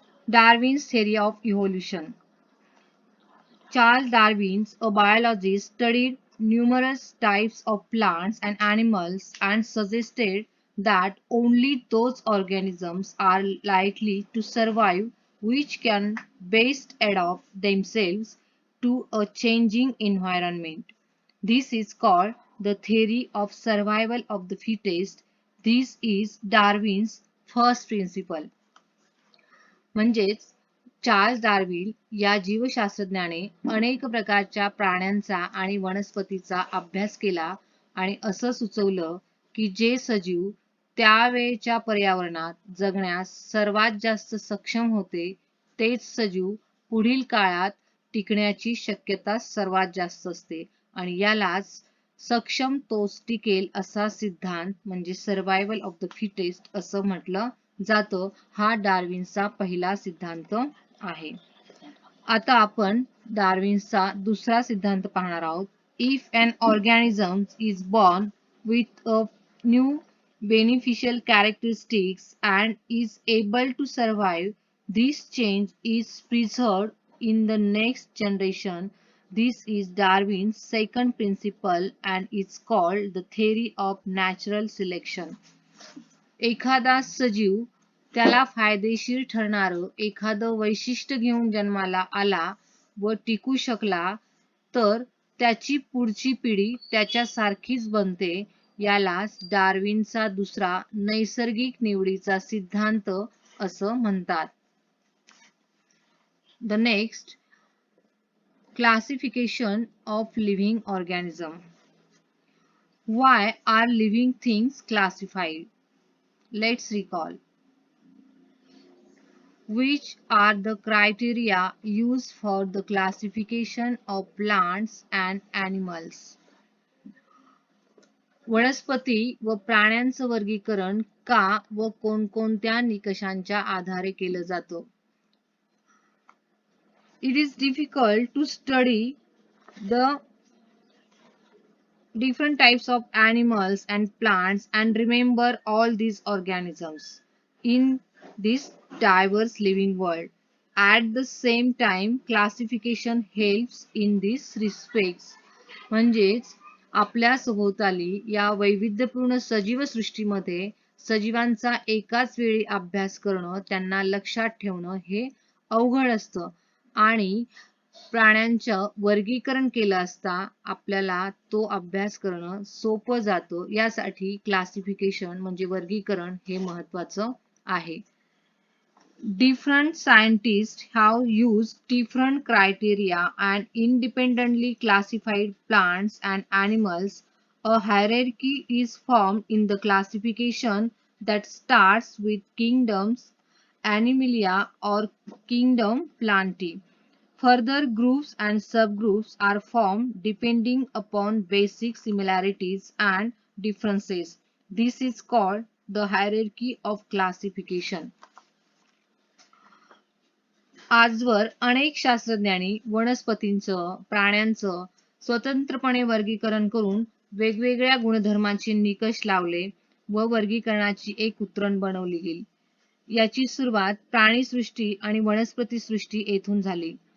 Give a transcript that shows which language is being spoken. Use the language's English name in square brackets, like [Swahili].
[English] Darwin's theory of evolution. Charles Darwin, a biologist, studied numerous types of plants and animals and suggested that only those organisms are likely to survive which can best adapt themselves to a changing environment. This is called the theory of survival of the fittest. This is Darwin's first principle. [Marathi] म्हणजेच Charles Darwin या जीवशास्त्रज्ञाने अनेक प्रकारच्या प्राण्यांचा आणि वनस्पतीचा अभ्यास केला आणि असं सुचवलं की जे सजीव त्यावेळच्या पर्यावरणात जगण्यास सर्वात जास्त सक्षम होते तेच सजीव पुढील काळात टिकण्याची शक्यता सर्वात जास्त असते आणि यालाच सक्षम तोच टिकेल असा सिद्धांत म्हणजे [English] survival of the fittest [Marathi] असं म्हटलं जातं. हा डार्विनचा पहिला सिद्धांत आहे. आता आपण डार्विनचा दुसरा सिद्धांत पाहणार आहोत. [English] If an organism is born with a new beneficial characteristics and is able to survive, this change is preserved in the next generation. This is Darwin's second principle and it's called the theory of natural selection. [Marathi] एखादा सजीव त्याला फायदेशीर ठरणारं एखादं वैशिष्ट्य घेऊन जन्माला आला व टिकू शकला तर त्याची पुढची पिढी त्याच्यासारखीच बनते. यालाच डार्विनचा दुसरा नैसर्गिक निवडीचा सिद्धांत असं म्हणतात. [English] The next classification of living organism. Why are living things classified? Let's recall. Which are the criteria used for the classification of plants and animals? [Marathi] वनस्पती व प्राण्यांचं वर्गीकरण का व कोणकोणत्या निकषांच्या आधारे केलं जातं? [English] It is difficult to study the different types of animals and plants and remember all these organisms in this diverse living world. At the same time, classification helps in these respects. [Marathi] म्हणजेच आपल्या सभोवताली या वैविध्यपूर्ण सजीव सृष्टीमध्ये सजीवांचा एकाच वेळी अभ्यास करणं त्यांना लक्षात ठेवणं हे अवघड असतं आणि प्राण्यांचं वर्गीकरण केलं असता आपल्याला तो अभ्यास करणं सोपं जातं. यासाठी क्लासिफिकेशन म्हणजे वर्गीकरण हे महत्वाचं आहे. [English] Different scientists have used different criteria and independently classified plants and animals. A hierarchy is formed in the classification that starts with kingdoms Animalia or kingdom Plantae. Further groups and subgroups are formed depending upon basic similarities and differences. This is called the hierarchy of classification. [Marathi] आजवर अनेक शास्त्रज्ञांनी वनस्पतींचं, प्राण्यांचं स्वतंत्रपणे वर्गीकरण करून वेगवेगळ्या गुणधर्मांचे निकष लावले व वर्गीकरणाची एक उतरण बनवली गेली. याची सुरुवात प्राणीसृष्टी आणि वनस्पतीसृष्टी येथून झाली.